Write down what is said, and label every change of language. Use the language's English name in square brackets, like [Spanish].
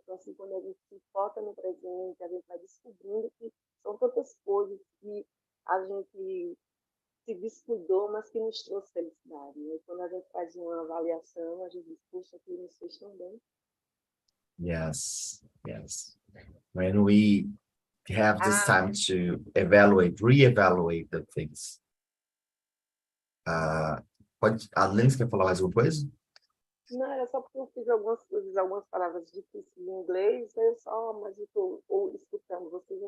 [Portuguese] Então, assim, quando a gente se foca no presente, a gente vai descobrindo que são tantas coisas que a gente se descuidou, mas que nos trouxe felicidade. Né? Quando a gente faz uma avaliação, a gente diz, puxa, aquilo nos fez tão bem. [English] Yes, yes. When we have this time to evaluate, re-evaluate the things. [Portuguese] A Lens quer falar mais alguma coisa? Não, era só porque eu fiz algumas palavras difíceis em inglês, mas eu estou escutando vocês.